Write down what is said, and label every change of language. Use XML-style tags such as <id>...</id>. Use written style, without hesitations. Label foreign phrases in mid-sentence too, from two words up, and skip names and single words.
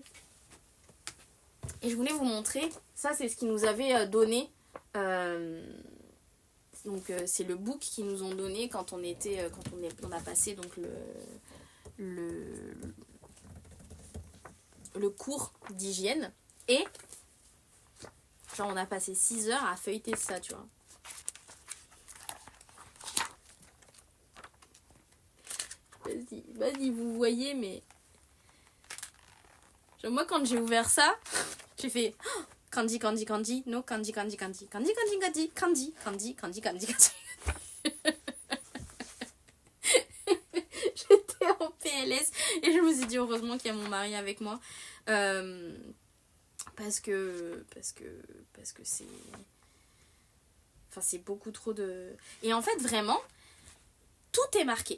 <fr>Et je voulais vous montrer, ça c'est ce qu'ils nous avaient donné, donc c'est le book qu'ils nous ont donné quand on a passé donc le cours d'hygiène, et genre on a passé 6 heures à feuilleter ça, tu vois. Vas-y, vous voyez, mais... Genre, moi, quand j'ai ouvert ça, j'ai fait... Oh, Candy, Candy, Candy. No, Candy, Candy, Candy. Candy, Candy, Candy. Candy, Candy, Candy, Candy, Candy. J'étais en PLS et je me suis dit heureusement qu'il y a mon mari avec moi. Parce que c'est... Enfin, c'est beaucoup trop de... Et en fait, vraiment... Tout est marqué.</fr>